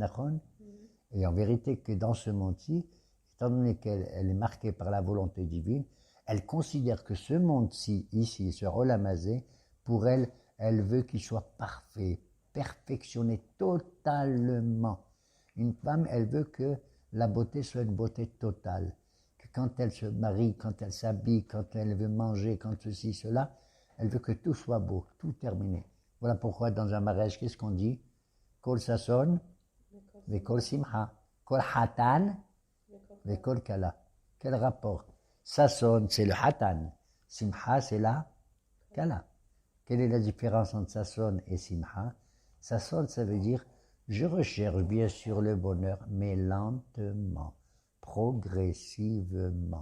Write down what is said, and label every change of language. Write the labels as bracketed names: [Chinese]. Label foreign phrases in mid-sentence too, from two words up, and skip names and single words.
[French] Et en vérité que dans ce monde-ci, étant donné qu'elle est marquée par la volonté divine, elle considère que ce monde-ci, ici, ce Olamazé, pour elle, elle veut qu'il soit parfait, perfectionné totalement. Une femme, elle veut que la beauté soit une beauté totale. Que quand elle se marie, quand elle s'habille, quand elle veut manger, quand ceci, cela, elle veut que tout soit beau, tout terminé. Voilà pourquoi dans un mariage, qu'est-ce qu'on dit? [Hebrew] קול ששון, וקול שמחה. קול חתן, וקול כלה. [French] Quel rapport? Sason, c'est le hatan. Simha, c'est la kala. Quelle est la différence entre sason et simha? Sason, ça veut dire je recherche bien sûr le bonheur, mais lentement, progressivement.